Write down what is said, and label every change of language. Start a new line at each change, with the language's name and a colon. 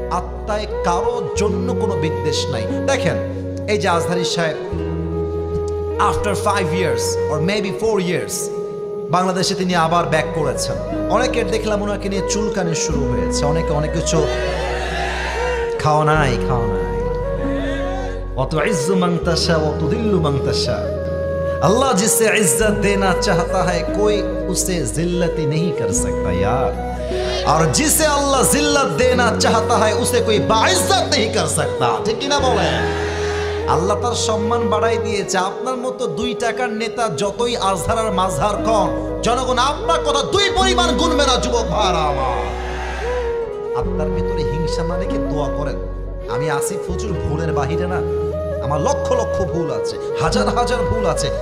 Bangla: আত্মায় কারোর জন্য কোনো বিদ্বেষ নাই। দেখেন এই যে আজহারী সাহেব,
English: after 5 years or maybe 4 years
Bangla: বাংলাদেশে তিনি আবার ব্যাক করেছেন। অনেকের দেখলাম ওনাকে নিয়ে চুলকানি শুরু হয়েছে, অনেকে অনেক কিছু খাওয়া নাই।
Arabic: অত ইজ্জু মান তাশা ওয়া তুদিল্লু মান তাশা।
Hindi: अल्लाह जिसे इज्जत देना चाहता है कोई उसे जिल्लत नहीं कर सकता यार, और जिसे अल्लाह जिल्लत देना चाहता है उसे कोई बाइज्जत नहीं कर सकता।
Bangla: ठीक কি না বলে? আল্লাহ তার সম্মান বাড়াই দিয়েছে। আপনার মতো 2 টাকার নেতা যতই আজহার আর মাজহার কন, জনগণ আপনার কথা 2 পরিমাণ গুনবে না। যুবক ভাইরা আমার, আপনার ভিতরে হিংসা না রেখে দোয়া করেন। আমি আসিফ হুজুর ভুলের বাহিরে না, আমার লক্ষ লক্ষ ভুল আছে, হাজার হাজার ভুল আছে।